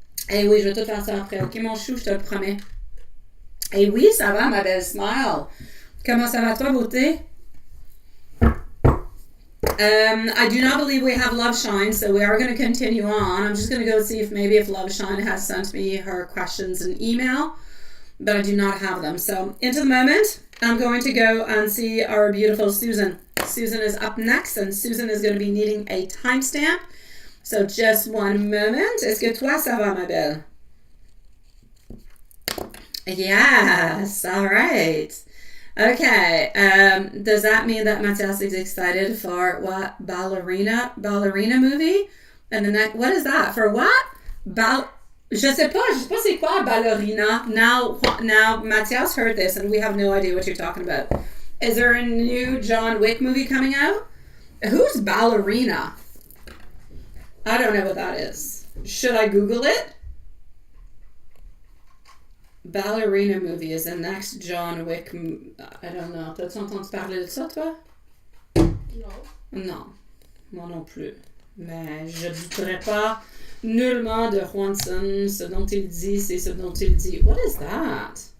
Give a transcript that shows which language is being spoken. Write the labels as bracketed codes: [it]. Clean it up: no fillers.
[fr] Eh oui, je vais tout faire ça après. Ok, mon chou, je te le promets. Eh oui, ça va, ma belle Smile. Comment ça va, toi, beauté? [en] I do not believe we have Love Shine, so we are going to continue on. I'm just going to go see if Love Shine has sent me her questions in email, but I do not have them. So, into the moment, I'm going to go and see our beautiful Susan. Susan is up next, and Susan is going to be needing a timestamp. So, just one moment. [fr] Est-ce que toi, ça va, ma belle? [en] Yes, all right. Okay, does that mean that Matthias is excited for what? Ballerina movie? And the next, what is that? For what? [fr] Je sais pas c'est quoi ballerina. [en] Now Matthias heard this and we have no idea what you're talking about. Is there a new John Wick movie coming out? Who's ballerina? I don't know what that is. Should I Google it? Ballerina movie is the next John Wick. I don't know. [fr] T'as-tu entendu parler de ça, toi? Non. Non. Moi non plus. Mais je ne douterais pas nullement de Juanson. Ce dont il dit, c'est ce dont il dit. [en] What is that?